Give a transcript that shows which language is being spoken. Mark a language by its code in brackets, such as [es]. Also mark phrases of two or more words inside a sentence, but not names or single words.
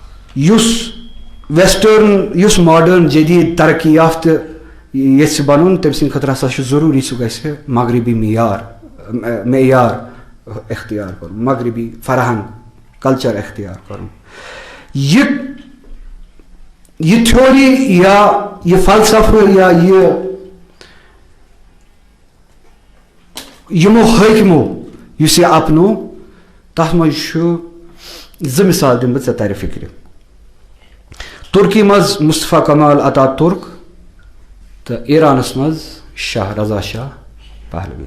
[ks] یُس ویسٹٲرن یُس ماڈٲرن جدید ترقی یافتہٕ یژھِ بنُن تٔمۍ سٕنٛدِ خٲطرٕ ہسا چھُ ضروٗری سُہ گژھِ مغربی معیار اختیار کرُن مغربی فرہنگ کلچر اختیار کرُن. یہ تھیوری یا یہ فلسفہ یا یمو حٲکمو یُس یہِ اپنو تتھ منٛز چھُ زٕ مثال دِمہٕ بہٕ ژےٚ ترِ فکرِ. ترکی منٛز مصطفیٰ کمال اتا ترک تہٕ ایرانس منٛز شاہ رضا شاہ پہلوی.